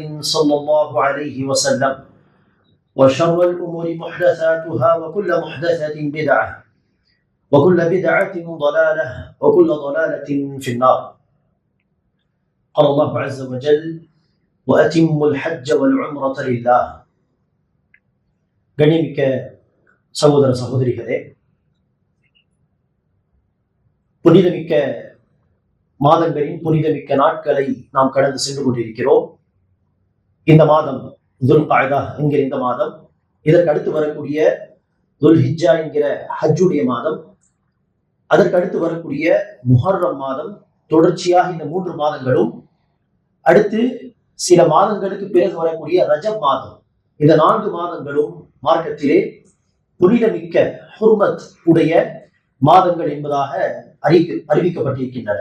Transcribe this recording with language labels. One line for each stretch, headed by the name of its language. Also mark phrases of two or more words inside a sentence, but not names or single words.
Arabic: صلى الله عليه وسلم وشر الأمور محدثاتها وكل محدثة بدعة وكل بدعة ضلالة وكل ضلالة في النار قال الله عز وجل وأتم الحج والعمرة لله
Tamil: கண்ணியமிக்க சகோதர சகோதரிகளே, புனிதமிக்க மாதங்களின் புனிதமிக்க நாட்களை நாம் கடந்து சென்று கொண்டிருக்கிறோம். இந்த மாதம் துல்காய்தா என்கிற இந்த மாதம், இதற்கு அடுத்து வரக்கூடிய துல்ஹிஜ்ஜா என்கிற ஹஜ்ஜுடைய மாதம், அதற்கு அடுத்து வரக்கூடிய முஹர்ரம் மாதம், தொடர்ச்சியாக இந்த 3 மாதங்களும், அடுத்து சில மாதங்களுக்கு பிறகு வரக்கூடிய ரஜப் மாதம், இந்த 4 மாதங்களும் மார்க்கத்திலே புனிதமிக்க ஹுர்மத் உடைய மாதங்கள் என்பதாக அறிவிக்கப்பட்டிருக்கின்றன.